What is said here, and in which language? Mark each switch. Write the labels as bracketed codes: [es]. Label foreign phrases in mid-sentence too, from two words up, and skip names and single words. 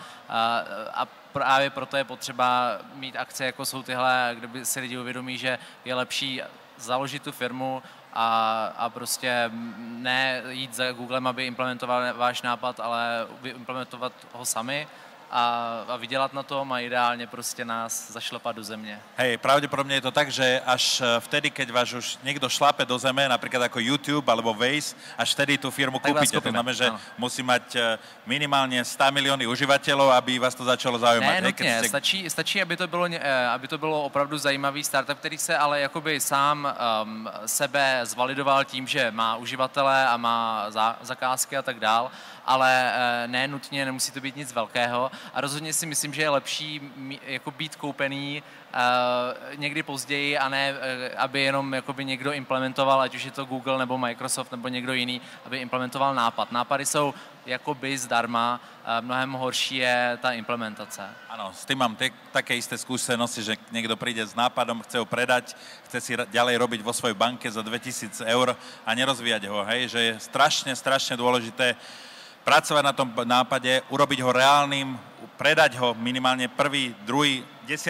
[cs] A právě proto je potřeba mít akce, jako jsou tyhle, kde by si lidi uvědomí, že je lepší založit tu firmu, a prostě ne jít za Googlem, aby implementoval váš nápad, ale implementovat ho sami a vydělat na tom a [sk] ideálne proste nás zašlapať [cs] do země. [sk] Hej, pravdepodobne je to tak, že až vtedy, keď vás už niekto šlape do zeme, napríklad ako YouTube alebo Waze, až vtedy tú firmu kúpite. To znamená, že musí mať minimálne 100 milióny užívateľov, aby vás to začalo zaujímať. [cs] Ne, nutně. Stačí, aby to bylo opravdu zajímavý startup, který se ale jakoby sám sebe zvalidoval tím, že má uživatele a má zakázky a tak dál, ale ne nutně, nemusí to být nic velkého. A rozhodně si myslím, že je lepší jako být koupený někdy později a ne, aby jenom jakoby někdo implementoval, ať už je to Google nebo Microsoft nebo někdo jiný, aby implementoval nápad. Nápady jsou jakoby zdarma, mnohem horší je ta implementace. [sk] Áno, s tým mám také isté skúsenosti, že niekto príde s nápadom, chce ho predať, chce si ďalej robiť vo svojej banke za 2000 eur a nerozvíjať ho, hej, že je strašne dôležité pracovať na tom nápade, urobiť ho reálnym, predať ho minimálne prvý, druhý, 10.